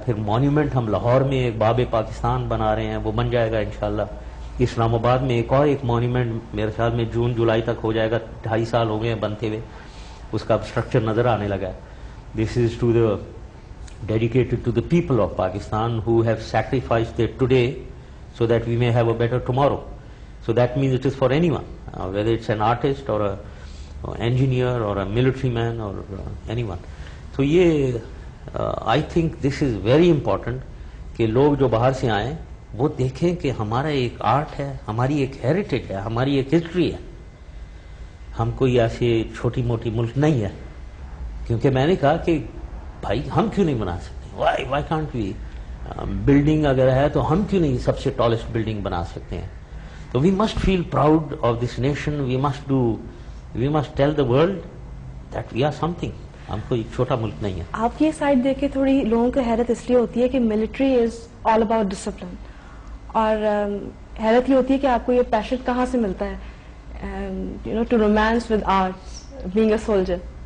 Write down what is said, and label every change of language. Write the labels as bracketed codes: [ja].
[ur] پھر مانیومنٹ ہم لاہور میں ایک باب پاکستان بنا رہے ہیں، وہ بن جائے گا انشاءاللہ. اسلام آباد میں ایک مانیومنٹ میرے خیال میں جون جولائی تک ہو جائے گا. 2.5 سال ہو گئے ہیں بنتے ہوئے، اس کا اسٹرکچر نظر آنے لگا ہے. [en] This is dedicated to the people of Pakistan who have sacrificed their today so that we may have a better tomorrow. So that means it is for anyone, whether it's an artist or an engineer or a military man or anyone. So I think this is very important [ur] کہ لوگ جو باہر سے آئیں وہ دیکھیں کہ ہمارا ایک آرٹ ہے، ہماری ایک ہیریٹیج ہے، ہماری ایک ہسٹری ہے. ہم کوئی ایسے چھوٹی موٹی ملک نہیں ہے. کیونکہ میں نے کہا کہ بھائی ہم کیوں نہیں بنا سکتے، [en] Why can't we. [ur] بلڈنگ اگر ہے تو ہم کیوں نہیں سب سے ٹالسٹ بلڈنگ بنا سکتے ہیں. [en] So we must feel proud of this nation. We must tell the world that we are something. [ur] ہم کوئی چھوٹا ملک نہیں ہے. آپ کی سائڈ دیکھ کے تھوڑی لوگوں کو حیرت اس لیے ہوتی ہے کہ [en] military is all about discipline, [ur] اور حیرت یہ ہوتی ہے کہ آپ کو یہ پیشن کہاں سے ملتا ہے [en] To romance with arts, being a soldier.